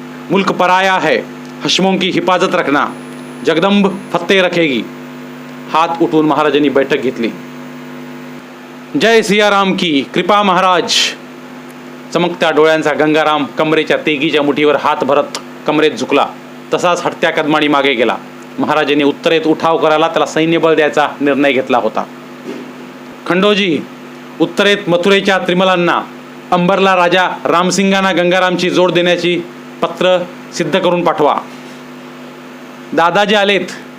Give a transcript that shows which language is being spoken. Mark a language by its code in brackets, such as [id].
[hi] मुल्क पराया है, हशमों की हिफाजत रखना. जगदंब फत्ते रखेगी. [mr] हात उठवून महाराजांनी बैठक घेतली. [hi] जय सियाराम की कृपा महाराज. [mr] चमकत्या डोळ्यांचा गंगाराम कमरेच्या तेगीच्या मुठीवर हात भरत कमरेत झुकला. तसाच हटत्या कदमानी मागे गेला. महाराजांनी उत्तरेत उठाव करायला त्याला सैन्यबळ द्यायचा निर्णय घेतला होता. खंडोजी, उत्तरेत मथुरेच्या त्रिमलांना, अंबरला राजा रामसिंगांना गंगारामची जोड देण्याची पत्र सिद्ध करून पाठवा. दादाजी आलेत.